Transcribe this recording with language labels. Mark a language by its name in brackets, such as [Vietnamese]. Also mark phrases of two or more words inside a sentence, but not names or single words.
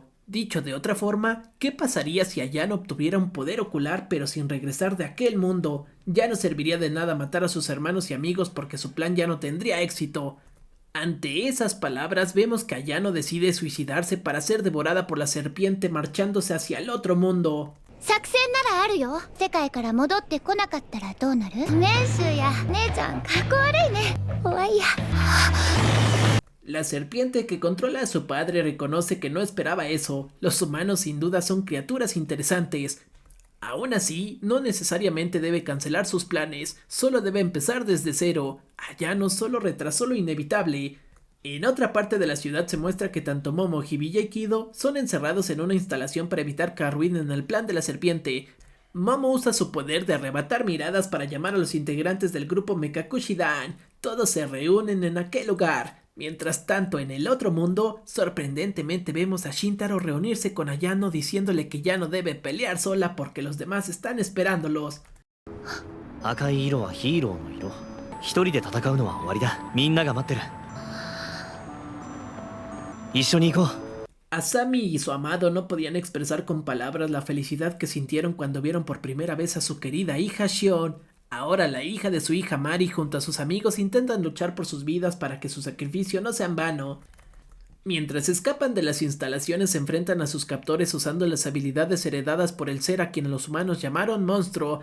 [Spanish] Dicho de otra forma, ¿qué pasaría si Ayano obtuviera un poder ocular pero sin regresar de aquel mundo? Ya no serviría de nada matar a sus hermanos y amigos porque su plan ya no tendría éxito. Ante esas palabras vemos que Ayano decide suicidarse para ser devorada por la serpiente marchándose hacia el otro mundo. [Japanese] 作戦ならあるよ。世界から戻ってこなかったらどうなる？年収や姉ちゃんかっこ悪いね。怖いや。 [Spanish] La serpiente que controla a su padre reconoce que no esperaba eso. Los humanos sin duda son criaturas interesantes. Aún así, no necesariamente debe cancelar sus planes, solo debe empezar desde cero. Ayano solo retrasó lo inevitable. En otra parte de la ciudad se muestra que tanto Momo, Hibiya y Kido son encerrados en una instalación para evitar que arruinen el plan de la serpiente. Momo usa su poder de arrebatar miradas para llamar a los integrantes del grupo Mekakushi-dan. Todos se reúnen en aquel lugar. Mientras tanto, en el otro mundo, sorprendentemente vemos a Shintaro reunirse con Ayano diciéndole que ya no debe pelear sola porque los demás están esperándolos. [Japanese] 赤い色はヒーローの色。一人で戦うのは終わりだ。みんなが待ってる。一緒に行こう。 [Spanish] Asami y su amado no podían expresar con palabras la felicidad que sintieron cuando vieron por primera vez a su querida hija Shion. Ahora la hija de su hija Mari junto a sus amigos intentan luchar por sus vidas para que su sacrificio no sea en vano. Mientras escapan de las instalaciones se enfrentan a sus captores usando las habilidades heredadas por el ser a quien los humanos llamaron monstruo.